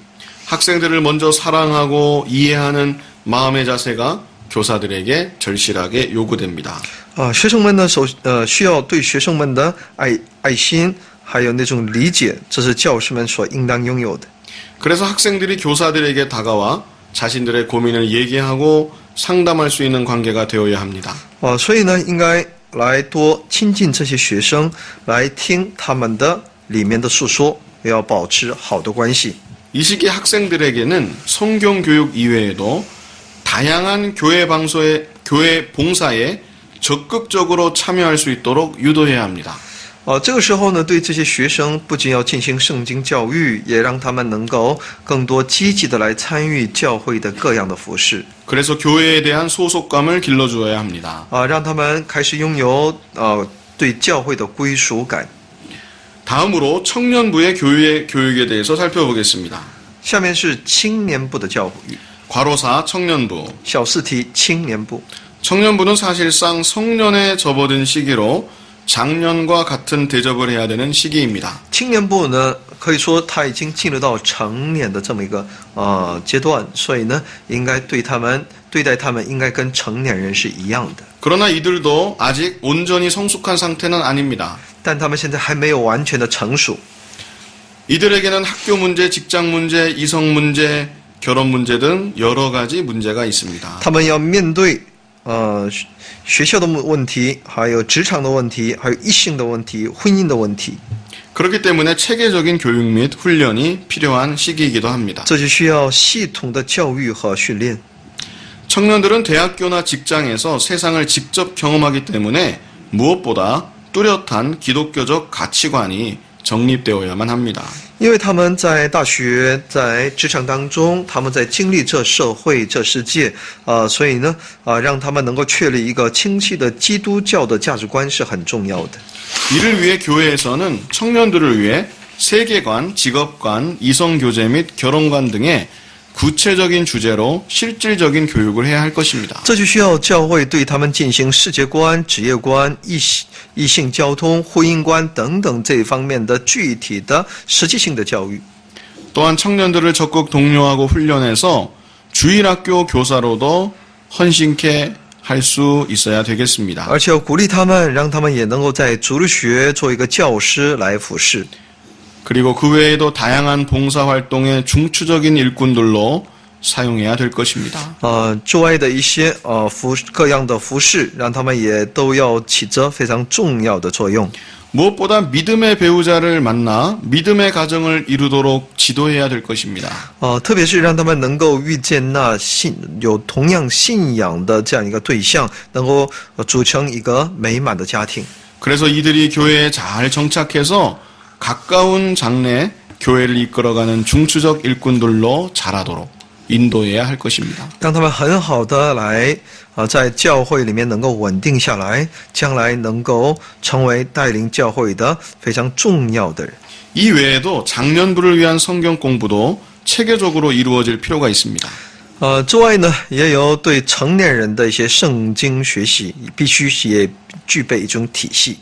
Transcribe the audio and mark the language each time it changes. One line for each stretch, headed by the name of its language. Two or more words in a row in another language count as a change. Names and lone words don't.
Korean: 학생들을 먼저 사랑하고 이해하는 마음의 자세가 교사들에게 절실하게 요구됩니다.
Chinese: 学生们呢需要对学生们的爱心，还有那种理解，这是教师们所应当拥有的。
Korean: 그래서 학생들이 교사들에게 다가와 자신들의 고민을 얘기하고 상담할 수 있는 관계가 되어야 합니다.
Chinese: 所以呢，应该来多亲近这些学生，来听他们的里面的诉说，也要保持好的关系。
Korean: 이 시기 학생들에게는 성경 교육 이외에도 다양한 교회 봉사에 적극적으로 참여할 수 있도록 유도해야 합니다.
Chinese: 这个时候呢，对这些学生不仅要进行圣经教育，也让他们能够更多积极的来参与教会的各样的服事。
Korean: 그래서 교회에 대한 소속감을 길러주어야 합니다.
Chinese: 让他们开始拥有对教会的归属感。
Korean: 다음으로 청년부의 교육에 대해서 살펴보겠습니다.
Chinese: 下面是青年部的教育，
Korean: 괄호4 청년부.
Chinese: 小四题青年部。
Korean: 청년부는 사실상 성년에 접어든 시기로 장년과 같은 대접을 해야 되는 시기입니다.
Chinese: 青年部呢，可以说他已经进入到成年的这么一个阶段，所以呢，应该对待他们应该跟成年人是一样的。
Korean: 그러나 이들도 아직 온전히 성숙한 상태는 아닙니다.
Chinese: 但他们现在还没有完全的成熟。
Korean: 이들에게는 학교 문제, 직장 문제, 이성 문제, 결혼 문제 등 여러 가지 문제가 있습니다.
Chinese: 他们要面对学校的问题，还有职场的问题，还有异性的问题、婚姻的问题。
Korean: 그렇기 때문에 체계적인 교육 및 훈련이 필요한 시기이기도 합니다.
Chinese: 这就需要系统的教育和训练。
Korean: 청년들은 대학교나 직장에서 세상을 직접 경험하기 때문에 무엇보다 뚜렷한 기독교적 가치관이 정립되어야만 합니다.
Chinese: 因为他们在大学、在职场当中，他们在经历这社会、这世界，所以呢，让他们能够确立一个清晰的基督教的价值观是很重要的。
Korean: 이를 위해 교회에서는 청년들을 위해 세계관, 직업관, 이성교제 및 결혼관 등의 구체적인 주제로 실질적인 교육을 해야 할 것입니다.
Chinese: 这就需要教会对他们进行世界观、职业观、异性交通、婚姻观等等这一方面的具体的实际性的教育。
Korean: 또한 청년들을 적극 독려하고 훈련해서 주일학교 교사로도 헌신케 할 수 있어야 되겠습니다.
Chinese: 而且要鼓励他们，让他们也能够在主日学做一个教师来服侍。
Korean: 그리고 그 외에도 다양한 봉사활동의 중추적인 일꾼들로 사용해야 될 것입니다.
Chinese: 之外的一些各样的服饰，让他们也都要起着非常重要的作用。
Korean: 무엇보다 믿음의 배우자를 만나 믿음의 가정을 이루도록 지도해야 될 것입니다.
Chinese: 特别是让他们能够遇见那有同样信仰的这样一个对象，能够组成一个美满的家庭。
Korean: 그래서 이들이 교회에 잘 정착해서 가까운 장래 교회를 이끌어가는 중추적 일꾼들로 자라도록 인도해야 할 것입니다.
Chinese: 让他们很好的来在教会里面能够稳定下来，将来能够成为带领教会的非常重要的人。
Korean: 이 외에도 장년부를 위한 성경 공부도 체계적으로 이루어질 필요가 있습니다.
Chinese: 之外呢，也有对成年人的一些圣经学习，必须也具备一种体系。